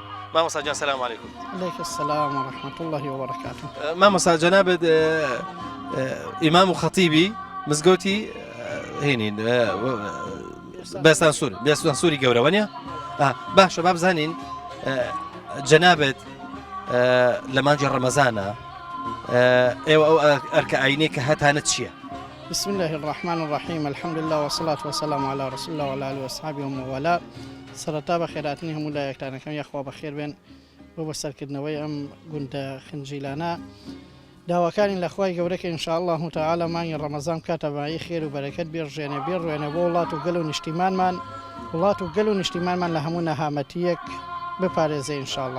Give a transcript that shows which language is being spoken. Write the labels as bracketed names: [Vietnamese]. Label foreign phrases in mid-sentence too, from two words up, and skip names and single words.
[Central Kurdish] مامۆستا [Arabic] سلام علیکم. عليك السلام ورحمة الله وبركاته. [Central Kurdish] مامۆستا جەنابەت ئیمام و خەتیبی مزگەوتی هێنین بێستان سووری گەورەوە نیە؟ باشە با بزانین جەنابەت لە مانجی ڕەمەزانە ئێوە ئەو ئەرکە ئاینەی کە هەتانە چییە؟ [Arabic] بسم الله الرحمن الرحيم الحمد لله والصلاة والسلام على رسول الله وعلى آله وصحبه ومن والاه. [Central Kurdish] سەرەتا بە خێراتنی هەموو لایەکتانەکەم یاخوا بەخێر بێن بۆ بەسەرکردنەوەی ئەم گوندە خنجیلانە داواکانی لە خوای گەورەکە [Arabic] ئینشاءالله تعالى [Central Kurdish] مانگی ڕەمەزان کاتەبایی خێر و بەرەکەت بێژێنێ بێڕوێنێ بۆ وڵات و گەل و نیشتیمانمان لە هەموو نەهامەتیەک بپارێزێ [Arabic] ئینشاءالله.